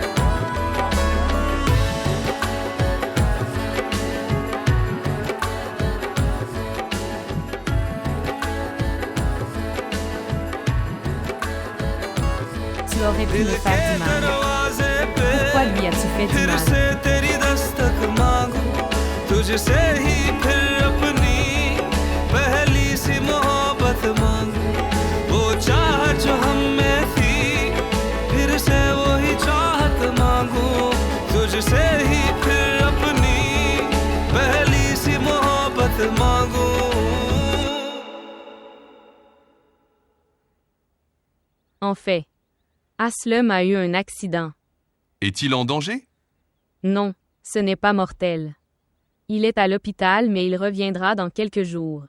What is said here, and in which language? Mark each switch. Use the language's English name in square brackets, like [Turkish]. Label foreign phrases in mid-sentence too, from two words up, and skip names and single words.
[French] Tu aurais pu me faire du mal. Pourquoi lui as-tu fait du mal? [Hindi] तुझसे ही फिर अपनी पहली सी मोहब्बत मांगू वो चाहत जो हम में थी फिर से वही चाहत मांगू तुझसे ही फिर अपनी पहली सी मोहब्बत मांगू [French] En fait, Aslem a eu un accident. Est-il en danger? Non, ce n'est pas mortel. Il est à l'hôpital, mais il reviendra dans quelques jours.